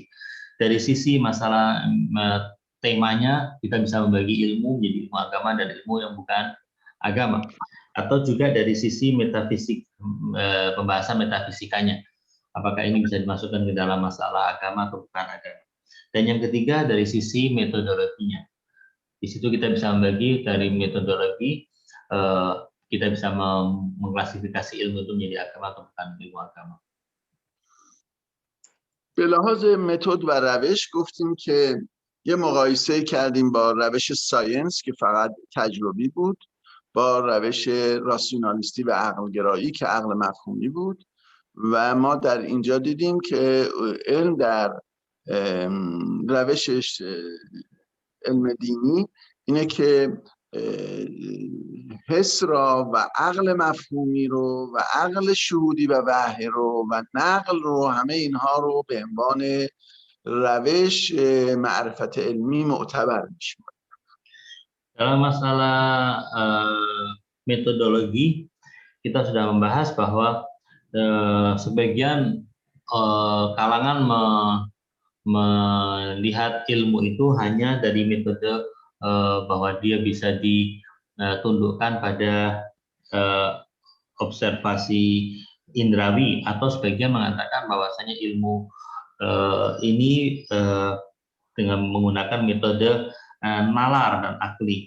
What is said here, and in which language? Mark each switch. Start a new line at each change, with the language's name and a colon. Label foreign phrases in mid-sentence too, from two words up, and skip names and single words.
Indonesian: Dari sisi masalah temanya, kita bisa membagi ilmu menjadi ilmu agama dan ilmu yang bukan agama, atau juga dari sisi metafisik, pembahasan metafisikanya. Apakah ini bisa dimasukkan ke dalam masalah agama atau bukan agama. Dan yang ketiga dari sisi metodologinya. Di situ kita bisa membagi dari metodologi, kita bisa mengklasifikasi ilmu itu menjadi agama atau bukan ilmu agama.
Persian: به لحاظ متد و روش گفتیم که یه مقایسه کردیم با روش ساینس که فقط تجربی بود، با روش راسیونالیستی و عقلگرایی که عقل مفهومی بود، و ما در اینجا دیدیم که علم در روشش علم دینی اینه که حس را و عقل مفهومی رو و عقل شهودی و وحی رو و نقل رو، همه اینها رو به عنوان روش معرفت علمی معتبر میشیم.
Indonesian: Dalam masalah metodologi, kita sudah membahas bahwa sebagian kalangan melihat ilmu itu hanya dari metode bahwa dia bisa ditundukkan pada observasi indrawi, atau sebagian mengatakan bahwasanya ilmu ini dengan menggunakan metode nalar dan akli.